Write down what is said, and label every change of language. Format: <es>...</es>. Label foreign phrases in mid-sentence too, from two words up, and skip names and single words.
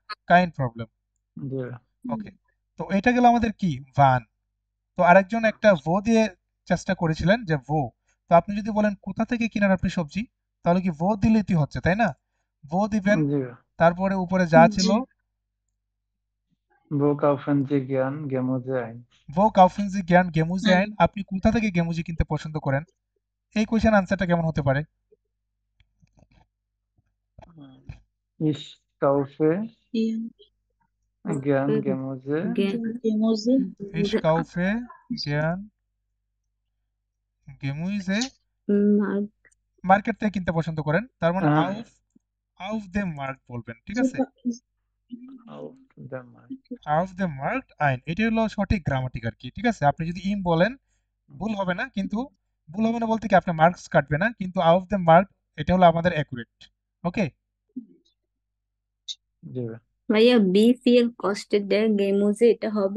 <de>kein Problem,</de> <bn>জি ভাই। ওকে। তো এটা গেল আমাদের কি, ভান। তো আরেকজন একটা ভো দিয়ে চেষ্টা করেছিলেন, যে ভো। তো আপনি যদি বলেন কোথা থেকে কিনেন আপনি সবজি, তো তাহলে কি ভো দিলেই হচ্ছে, তাই না? ভো দিবেন, জি তারপরে উপরে যা ছিল</bn> <de>wo kaufen Sie gern Gemüse ein? wo kaufen Sie gern Gemüse ein.</de> <bn>আপনি কোথা থেকে গেমুজি কিনতে পছন্দ করেন? এই কোয়েশ্চেন আনসারটা কেমন হতে পারে? Ich kaufe gern Gemüse</bn> <de>ich kaufe gern Gemüse</de> <bn>মার্কেট থেকে কিনতে পছন্দ করেন, তার মানে আহ,</bn> <de>auf auf dem Markt</de> <bn>বলবেন, ঠিক আছে?</bn> <de>auf dem Markt. auf dem Markt ein,</de> <bn>এটি হলো সঠিক গ্রামাটিক আর কি, ঠিক আছে? আপনি যদি ইম বলেন ভুল হবে না, কিন্তু ভুল হবে না বলতে কি আপনার মার্কস কাটবে না, কিন্তু</bn> <de>auf dem Markt</de> <bn>এটা হলো আমাদের অ্যাকুরেট। ওকে, জি ভাইয়া বিপিএল কস্টের দেয় গেমুজে এটা হবে?</bn>